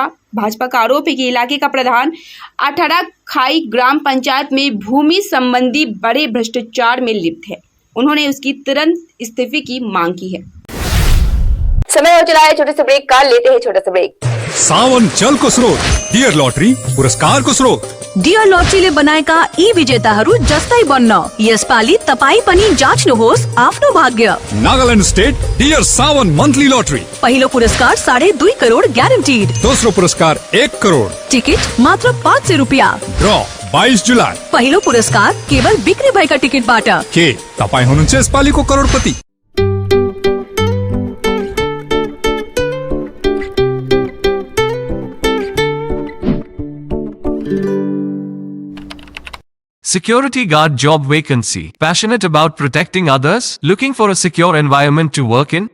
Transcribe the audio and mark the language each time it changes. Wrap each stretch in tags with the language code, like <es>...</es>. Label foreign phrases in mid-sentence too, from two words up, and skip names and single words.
<hi>भाजपा का आरोप है कि इलाके का प्रधान 18 खाई ग्राम पंचायत में भूमि संबंधी बड़े भ्रष्टाचार में लिप्त है। उन्होंने उसकी तुरंत इस्तीफे की मांग की है। समय हो चला है छोटे से ब्रेक का, लेते हैं छोटा सा ब्रेक।</hi> <ne>सावन जल को स्रोत, डियर लॉटरी पुरस्कार को स्रोत। डियर लॉटरीले बनाएका यी विजेताहरू जस्तै बन्न यसपालि तपाई पनि जाँच्नुहोस् आफ्नो भाग्य। नागालैंड स्टेट डियर सावन मंथली लॉटरी, पहिलो पुरस्कार 2.5 करोड ग्यारेन्टीड, दोस्रो पुरस्कार 1 करोड, टिकट मात्र 500 रुपियाँ। ड्र 22 जुलाई, पहिलो पुरस्कार केवल बिक्री भएका टिकटबाट। के तपाई हुनुहुन्छ यसपालिको करोडपति?</ne> <en>Security guard job vacancy. Passionate about protecting others? Looking for a secure environment to work in?</en>